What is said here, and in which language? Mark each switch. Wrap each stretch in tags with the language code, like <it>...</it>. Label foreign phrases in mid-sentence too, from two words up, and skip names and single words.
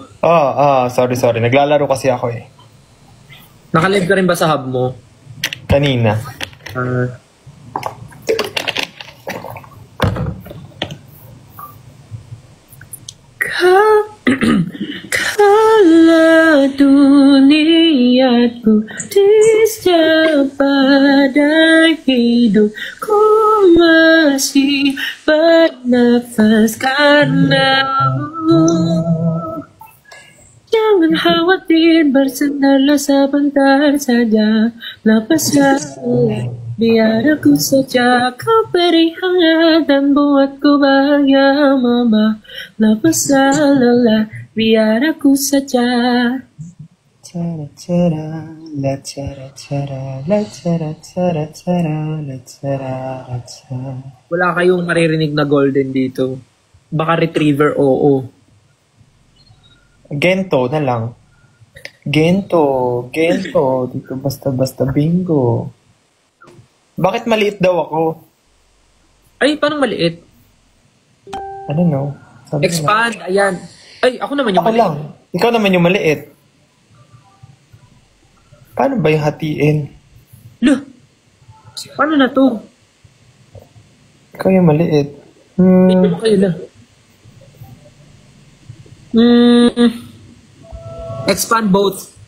<tl>Sorry. Naglalaro kasi ako, eh. Nakalive ka rin ba sa hub mo? Kanina.</tl> <id>Kala duniaku pada hidupku masih bernafas karenamu. Jangan khawatir, bersandarlah sebentar saja. Lepaslah, biar aku saja. Kau beri hangat dan buatku bahagia, mama. Lepaslah lelah, biar aku saja.</id> <tl>Wala kayong maririnig na golden dito. Baka retriever, oo. Gento na lang. Gento. Dito basta-basta bingo. Bakit maliit daw ako? Ay, parang maliit.</tl> <en>I don't know.</en> <tl>Sabi Expand, ayan. Ay, ako naman yung ako maliit. lang. Ikaw naman yung maliit. Paano ba yung hatiin? Loh, paano na to? Ikaw yung maliit. Ito mo kayo na.</tl> <en>Expand both.</en>